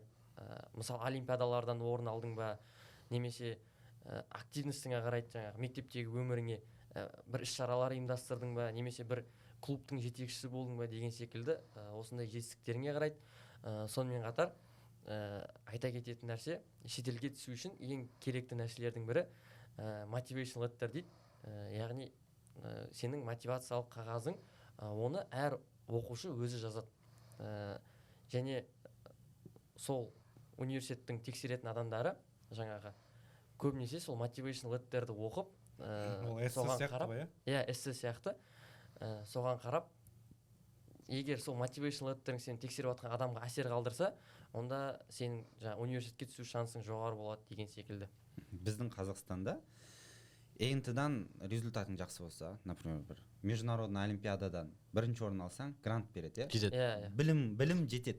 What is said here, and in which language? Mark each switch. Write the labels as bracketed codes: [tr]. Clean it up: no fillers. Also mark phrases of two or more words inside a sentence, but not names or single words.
[kk] Мысалы, олимпиадалардан орын алдың ба, немесе активностыңа қарайды, жаңағы мектептегі өміріңе бір іс-шаралар ұйымдастырдың ба, немесе бір клубтың жетекшісі болдың ба деген секілді осындай жетістіктеріңе қарайды. Сонымен қатар айта кететін нәрсе, шетелге түсу үшін ең керекті нәрселердің бірі [en] motivational letter [kk] дейді. Яғни сенің мотивациялық қағазың, оны әр оқушы өзі жазады. Және сол университеттің тексеретін адамдары жаңағы көбінесе сол [en] motivational letterді [kk] оқып, соған қарап, эссе сияқты, соған қарап, егер сол [en] motivational letterің [kk] сені тексеріп жатқан адамға әсер қалдырса, онда сенің университетке түсу шансың жоғары болады деген секілді. Біздің Қазақстанда ЕНТ-дан результатың жақсы болса, например, бір международный олимпиададан бірінші орын алсаң, грант береді, білім жетеді.